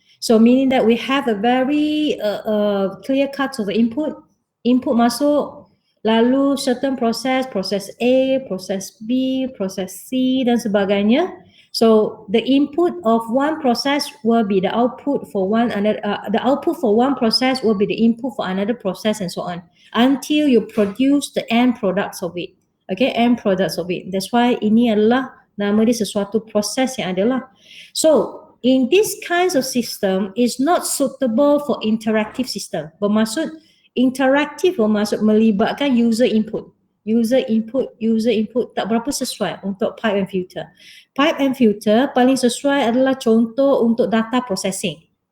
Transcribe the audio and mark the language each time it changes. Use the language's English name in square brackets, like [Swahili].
[English] So meaning that we have a very clear cut of the input [Malay] masuk, lalu [English] certain process A, process B, process C [Malay] dan sebagainya. [English] So the input of one process will be the output for one another. The output for one process will be the input for another process and so on until you produce the end products of it. Okay, end products of it. That's why [Malay] ini adalah nama dia sesuatu proses yang adalah. [English] So in this kinds of system is not suitable for interactive system. [Malay] Bermaksud interaktif bermaksud melibatkan user input. User input tak berapa sesuai untuk pipe and filter. Pipe and filter paling sesuai adalah contoh untuk data processing.